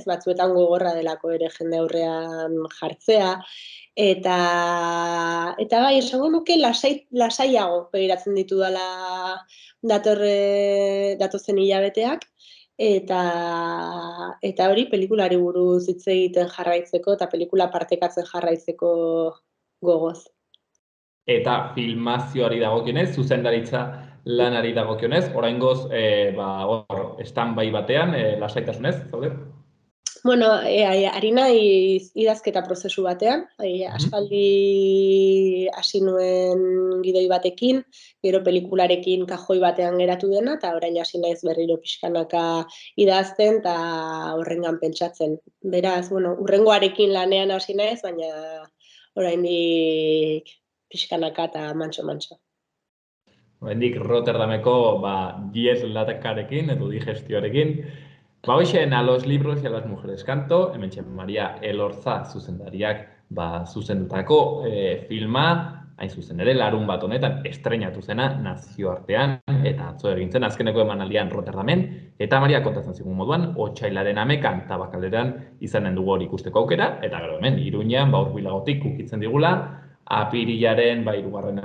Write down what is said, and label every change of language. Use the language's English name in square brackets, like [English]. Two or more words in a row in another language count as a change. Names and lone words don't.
[Basque] Batzuetan gogorra delako ere jende aurrean jartzea, eta bai, esango nuke lasaiago begiratzen ditudala datozen hilabeteak, eta hori pelikulari buruz hitz egiten jarraitzeko, eta pelikula partekatzen jarraitzeko gogoz. Eta filmazioari dagokionez, zuzendaritza lanari dagokionez, oraingoz stand-by batean, lasaitasunez, zaude? Ari naiz idazketa prozesu batean, aspaldi hasi nuen gidoi batekin, gero pelikularekin kajoi batean geratu dena, eta orain hasi naiz berriro pixkanaka idazten eta horrengan pentsatzen. Beraz, hurrengoarekin lanean hasi naiz, baina oraindik pixkanaka eta mantxo-mantxo. Oraindik Rotterdameko jet lagakarekin edo digestioarekin. Hoxen, [Spanish] a los libros y a las mujeres canto, [Basque] hementxe Maria Elorza zuzendariak zuzendutako filma, hain zuzen ere, larun bat honetan estreinatu zena nazioartean, eta atzo egintzen azkeneko emanaldian Rotterdamen, eta Maria kontatzen zigun moduan, otsailaren 11an Tabakalderan izanen dugu hori ikusteko aukera, eta gero hemen, Iruñan, hurbilagotik ukitzen digula, apirilaren 2.